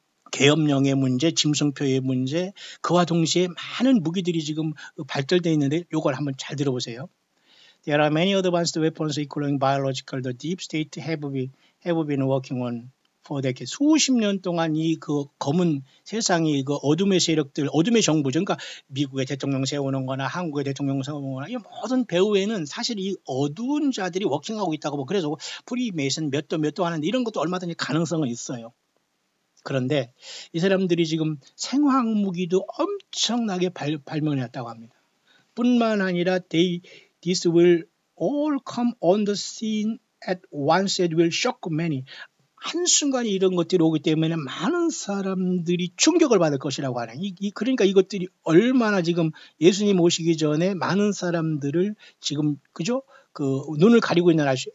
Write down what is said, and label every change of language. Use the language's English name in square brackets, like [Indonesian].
[Korean] 계엄령의 문제, 짐승표의 문제, 그와 동시에 많은 무기들이 지금 발달되어 있는데 이걸 한번 잘 들어보세요. [English] There are many advanced weapons including biological. The deep state have been working on. [Korean] 수십 년 동안 이 그 검은 세상이 그 어둠의 세력들, 어둠의 정부죠. 그러니까 미국의 대통령 세우는 거나 한국의 대통령 세우는 거나 이 모든 배후에는 사실 이 어두운 자들이 워킹하고 있다고 그래서 프리메이슨 몇 도 하는데 이런 것도 얼마든지 가능성은 있어요. 그런데 이 사람들이 지금 생화학 무기도 엄청나게 발명했다고 합니다. 뿐만 아니라 [English] This will all come on the scene at once and will shock many. [Korean] 한순간에 이런 것들이 오기 때문에 많은 사람들이 충격을 받을 것이라고 하는. 그러니까 이것들이 얼마나 지금 예수님 오시기 전에 많은 사람들을 지금 그죠? 그 눈을 가리고 있는 아시.